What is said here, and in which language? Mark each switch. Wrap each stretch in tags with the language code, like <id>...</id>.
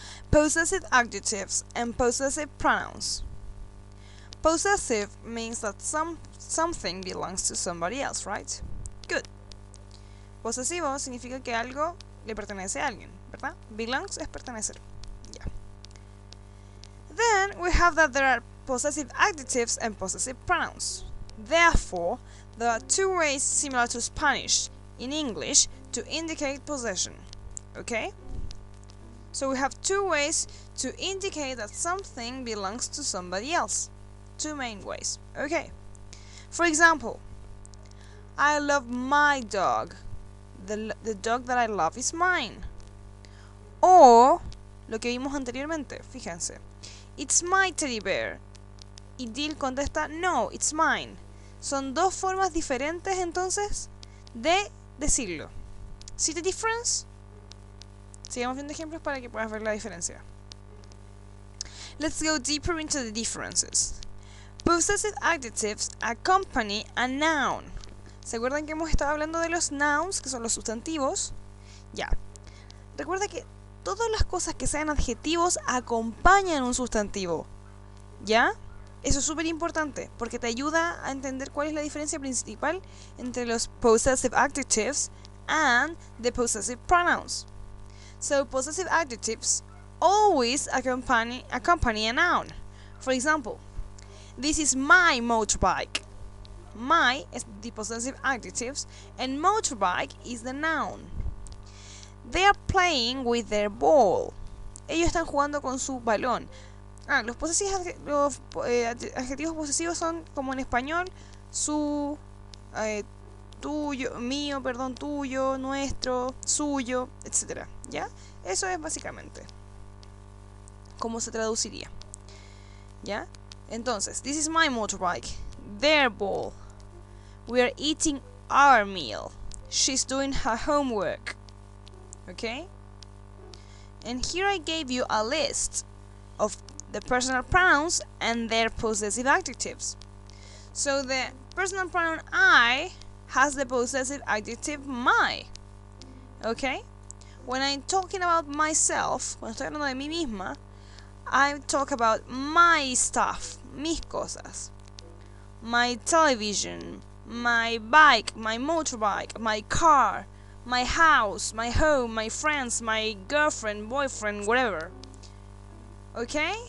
<en>Possessive adjectives and possessive pronouns. Possessive means that something belongs to somebody else, right? Good.</en> <es>Posesivo significa que algo le pertenece a alguien, ¿verdad? Belongs es pertenecer. Yeah.</es> <en>Then we have that there are possessive adjectives and possessive pronouns. Therefore, there are two ways similar to Spanish in English to indicate possession. Okay? So we have two ways to indicate that something belongs to somebody else. Two main ways. Okay. For example, I love my dog. The dog that I love is mine.</en> <es>O lo que vimos anteriormente, fíjense.</es> <en>It's my teddy bear.</en> <es>Y Dil contesta, no,</es> <en>it's mine.</en> <es>Son dos formas diferentes entonces de decirlo.</es> <en>¿See the difference?</en> <es>Sigamos viendo ejemplos para que puedas ver la diferencia.</es> <en>Let's go deeper into the differences. Possessive adjectives accompany a noun.</en> <es>¿Se acuerdan que hemos estado hablando de los nouns, que son los sustantivos? Ya. Recuerda que todas las cosas que sean adjetivos acompañan un sustantivo. ¿Ya? Eso es súper importante, porque te ayuda a entender cuál es la diferencia principal entre los</es> <en>possessive adjectives and the possessive pronouns. So possessive adjectives always accompany a noun. For example, this is my motorbike. My is the possessive adjectives and motorbike is the noun. They are playing with their ball.</en> <es>Ellos están jugando con su balón. Los adjetivos posesivos son como en español, su, tuyo, mío, perdón, tuyo, nuestro, suyo, etc. ¿Ya? Eso es básicamente cómo se traduciría. ¿Ya?</es> <en>Entonces, this is my motorbike, their ball. We are eating our meal. She's doing her homework. Okay? And here I gave you a list of the personal pronouns and their possessive adjectives. So the personal pronoun I has the possessive adjective my. Okay? When I'm talking about myself,</en> <es>cuando estoy hablando de mí misma,</es> <en>I talk about my stuff,</en> <es>mis cosas.</es> <en>My television, my bike, my motorbike, my car, my house, my home, my friends, my girlfriend, boyfriend, whatever. Okay?</en>